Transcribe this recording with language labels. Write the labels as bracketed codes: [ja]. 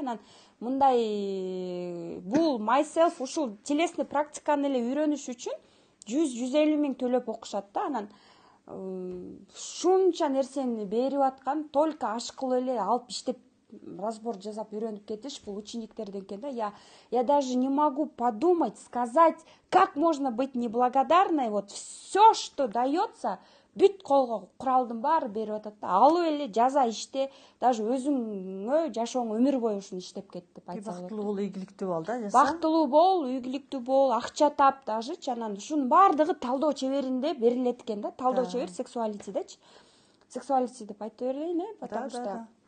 [ky] Анан мындай бул myself ушул телесный практиканы эле үйрөнүш үчүн 100-150 миң төлөп окушат да. Анан ушунча нерсени берип аткан, только ашкылуу эле алып иштеп разбор жасап үйрөнүп кетиш бул учениктерден экен да. [ru] Я даже не могу подумать, сказать, как можно быть неблагодарной. Вот все, что дается, [ky] бүт колго куралдын баары берип атат да. Алып эле жаза, иште, даже өзүңө жашооңо өмүр бою ушуну иштеп кет деп айтса болот. Бактылуу бол, ийгиликтүү бол да, жаса. Бактылуу бол, ийгиликтүү бол, акча тап даже. Анан ушунун баардыгы талдоо чеберинде берилет экен да. Талдоо чебер сексуалитидечи. Сексуалити деп айта берейин, [ru] потому что